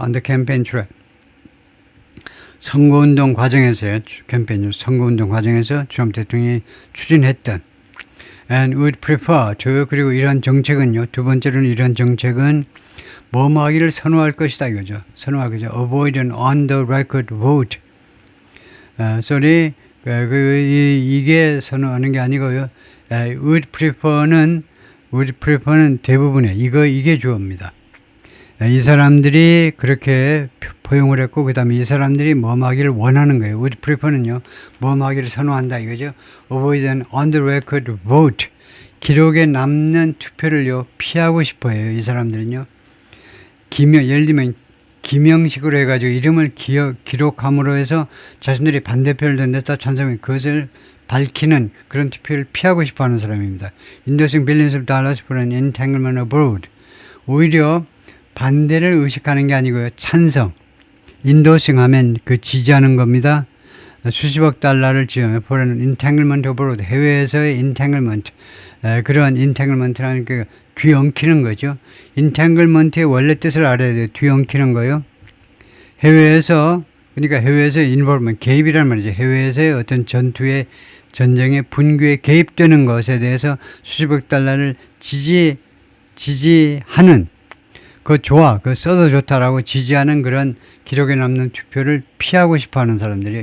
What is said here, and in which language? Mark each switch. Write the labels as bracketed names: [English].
[English] On the campaign trail. [Korean] 선거운동 과정에서요, 선거운동 과정에서 트럼프 대통령이 추진했던 [English] and would prefer to, [Korean] 그리고 이러한 정책은요, 두 번째로는 이러한 정책은 뭐뭐 하기를 선호할 것이다 이거죠. 선호할 거죠. [English] Avoid an on the record vote. [Korean] 이게 선호하는 게 아니고요. would prefer는 대부분의 이게 주어입니다. 이 사람들이 그렇게 포용을 했고, 그 다음에 이 사람들이 뭐뭐 하기를 원하는 거예요. would prefer는요, 뭐뭐 하기를 선호한다 이거죠. [English] Avoid an on the record vote. [Korean] 기록에 남는 투표를요, 피하고 싶어 해요. 이 사람들은요. 예를 들면 기명식으로 해가지고 이름을 기록함으로 해서 자신들이 반대표를 던졌다 찬성을, 그것을 밝히는 그런 투표를 피하고 싶어하는 사람입니다. [English] Endorsing billions of dollars for an entanglement abroad. [Korean] 오히려 반대를 의식하는 게 아니고요, 찬성. Endorsing 하면 그 지지하는 겁니다. 수십억 달러를 지원해 [English] for an entanglement abroad. [Korean] 해외에서의 entanglement. 그러한 entanglement라는 그 뒤엉키는 거죠. entanglement의 원래 뜻을 알아야 돼요. 뒤엉키는 거요. 해외에서 involvement, 개입이란 말이죠. 해외에서의 어떤 전쟁의 분규에 개입되는 것에 대해서 수십억 달러를 지지하는, 그거 써도 좋다라고 지지하는 그런 기록에 남는 투표를 피하고 싶어 하는 사람들이에요.